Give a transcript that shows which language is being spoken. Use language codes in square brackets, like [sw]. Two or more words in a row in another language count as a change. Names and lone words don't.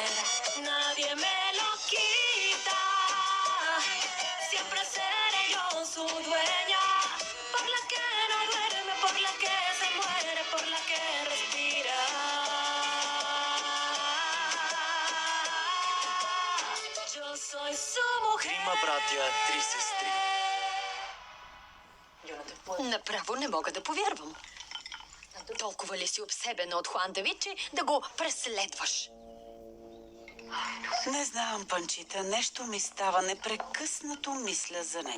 [es] Nadie me lo quita, siempre seré yo su dueña, por la que no duerme, por la que se muere, por la que respira. Yo soy su mujer. [bg] Трима братя, три сестри. Направо не мога да повярвам. Толкова ли си обсебена от Хуан Давид, че да го преследваш? Не знам, Панчита, нещо ми става, непрекъснато мисля за него.